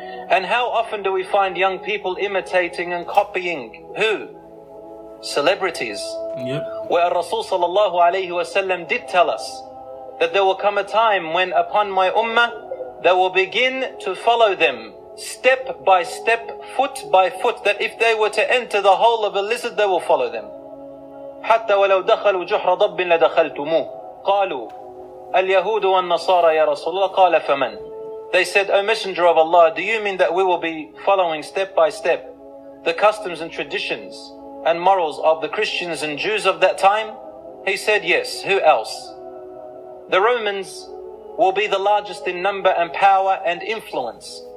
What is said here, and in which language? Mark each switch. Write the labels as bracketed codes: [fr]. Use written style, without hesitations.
[en] And how often do we find young people imitating and copying who? Celebrities. Where Rasul sallallahu alayhi wasallam did tell us that there will come a time when upon my ummah they will begin to follow them step by step, foot by foot, that if they were to enter the hole of a lizard, they will follow them. [ar] حتى ولو دخلوا جحر ضب لدخلتموه قالوا اليهود والنصارى يا رسول الله قال فمن. [en] They said, O Messenger of Allah, do you mean that we will be following step by step the customs and traditions and morals of the Christians and Jews of that time? He said, yes. Who else? The Romans will be the largest in number and power and influence.